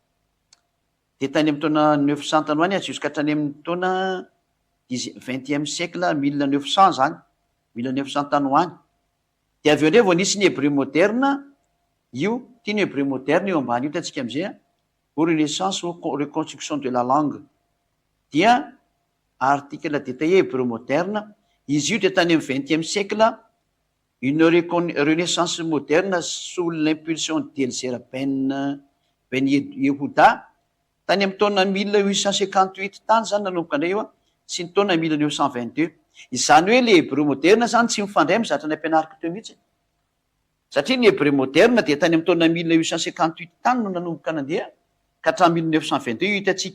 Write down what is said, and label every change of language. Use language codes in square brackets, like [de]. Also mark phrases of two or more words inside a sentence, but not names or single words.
[mg] de tany amy taona 900 tany ho any a jusqu'à hatrany amin'ny taona [fr] 20e siècle [mg] 1900 zany 1900 tany ho any de aveo ndray vao nisy ny [fr] hébreu moderne [mg] io ty ny [fr] hébreu moderne [mg] io ambany io tatsika am'izay a [fr] au renaissance ou reconstruction de la langue [mg] dia article [fr] détaillé hébreu moderne [mg] izy io de tany amy [fr] 20e siècle une renaissance moderne sous l'impulsion d'Elzer Ben Yehuda [mg] tany amy taona 1858 tany zany nanomboka andray io a sy ny taona 1922 izany hoe [fr] le hébreu moderne [mg] zany tsy mifandray amy zatra ny ampianariko teo mihitsy satria ny [fr] hébreu moderne [mg] de tany amy taona 1858 tany no nanomboka nandeha ka hatramin'ny 1922 io hitatsika